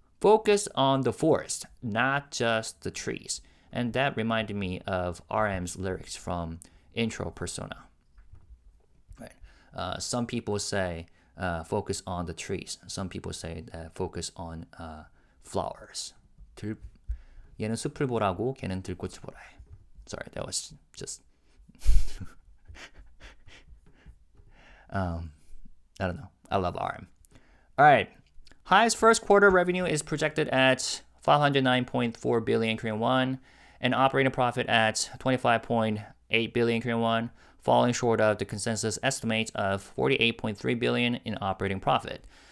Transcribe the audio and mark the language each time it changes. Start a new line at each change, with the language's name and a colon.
English: Focus on the forest, not just the trees. And that reminded me of RM's lyrics from Intro Persona. Right. Some people say focus on the trees. Some people say focus on flowers.
Korean: 얘는 숲을 보라고 걔는 들꽃을 보라.
English: Sorry, that was just I don't know. I love RM. All right. HYBE's first quarter revenue is projected at 509.4 billion Korean won, and operating profit at 25.8 billion Korean won, falling short of the consensus estimate of 48.3 billion in operating profit.